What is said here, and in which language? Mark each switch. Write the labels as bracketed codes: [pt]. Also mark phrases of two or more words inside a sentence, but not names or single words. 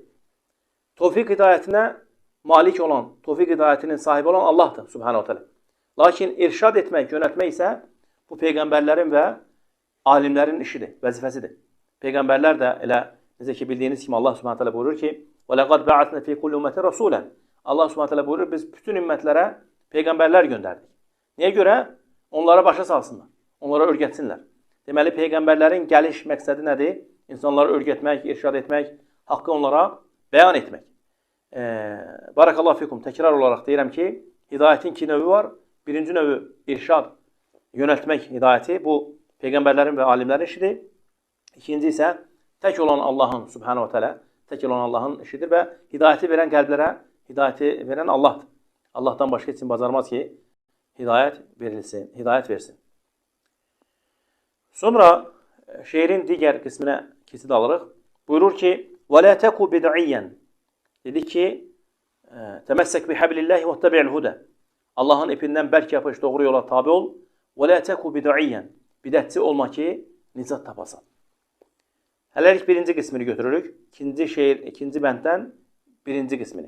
[az] Tevfiq hidayətinə malik olan, tevfiq hidayətinin sahibi olan Allahdır, [ar] سبحانه وتعالى. [az] Lakin irşad etmək, yönəltmək isə bu peyğəmbərlərin və alimlərin işidir, vəzifəsidir. Peyğəmbərlər də elə, necə ki, bildiyiniz kimi Allah [ar] سبحانه وتعالى [az] buyurur ki, [ar] وَلَقَدْ بَعَثْنَا فِي كُلِّ أُمَّةٍ رَسُولًا. [az] Allah [ar] سبحانه وتعالى [az] buyurur, biz bütün ümmətlərə peyğəmbərlər göndərdik. Niyə görə? Onlara başa salsınlar, onlara öyrətsinlər. Deməli, peyğəmbərlərin gəliş məqsədi nədir? İnsanları öyrətmək, irşad etmək, haqqı onlara bəyan etmək. [ar] بارك الله فيكم, [az] təkrar olaraq deyirəm ki, hidayətin iki növü var. Birinci növü irşad, yönəltmək hidayəti, bu peyğəmbərlərin və alimlərin işidir. İkinci isə tək olan Allahın, [ar] سبحانه وتعالى, [az] tək olan Allahın işidir və hidayəti verən qəlblərə hidayəti verən Allahdır. Allahdan başqa heç kim bacarmaz ki, hidayət verilsin, hidayət versin. Sonra şeirin digər qisminə keçid alırıq. Buyurur ki, [ar] وَلَا تَكُ بِدْعِيًّا. [az] Dedi ki, [ar] تمسك بحبل الله واتبع الهدى. [az] Allahın ipindən bərk yapış, doğru yola tabi ol. [ar] ولا تكن بدعيا. [az] Bidətçi olma ki, nicat tapasan. Hələlik birinci qismini götürürük. İkinci bənddən birinci qismini.